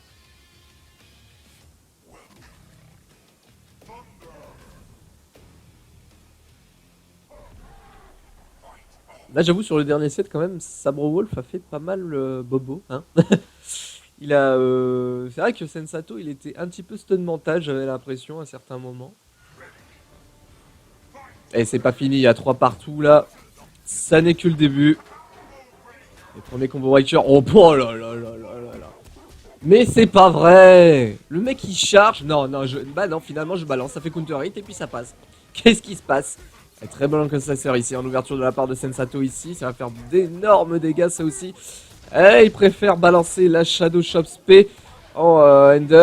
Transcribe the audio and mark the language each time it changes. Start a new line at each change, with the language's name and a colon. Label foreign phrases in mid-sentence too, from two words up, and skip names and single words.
French: Là, j'avoue, sur le dernier set, quand même, Sabre Wolf a fait pas mal bobo. Hein. Il a. C'est vrai que Sensato, il était un petit peu stun mental, j'avais l'impression, à certains moments. Et c'est pas fini, il y a 3 partout là. Ça n'est que le début. Le premier combo Riker. Oh, oh là là là là là là. Mais c'est pas vrai. Le mec il charge. Non, non, bah non, finalement je balance. Ça fait
English: counter hit
French: et puis ça passe. Qu'est-ce qui se passe? Très bon que ça sert ici en ouverture de la part de Sensato ici. Ça va faire d'énormes dégâts ça aussi. Et il préfère balancer la Shadow Shop Spé en Ender.